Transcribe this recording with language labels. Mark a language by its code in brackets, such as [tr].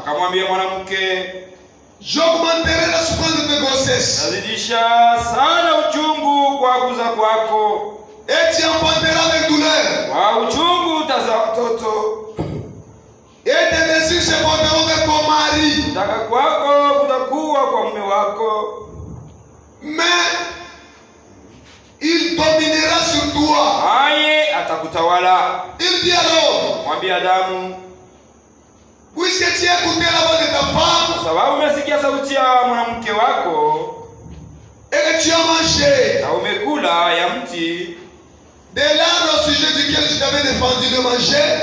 [sw] Akamwambia mwanamke, [fr] j'augmenterai la souffrance de tes grossesses, [sw] nazidisha sana uchungu kwa kuza kwako, [fr] et tu enfanteras avec douleur, [sw] kwa uchungu utazaa mtoto, [fr] et tes désirs se porteront vers ton mari, [sw] kutaka kwako kutakuwa kwa mume wako, [fr] mais il dominera sur toi. [sw] naye atakutawala. [fr] Il dit alors, [sw] Mwambie Adamu, [fr] puisque tu as écouté la voix de ta femme, [sw] kwa sababu umesikia sauti ya mwanamke wako [fr] et que tu as mangé [sw] na umekula ya mti, [fr] de l'arbre au sujet duquel je t'avais défendu de manger,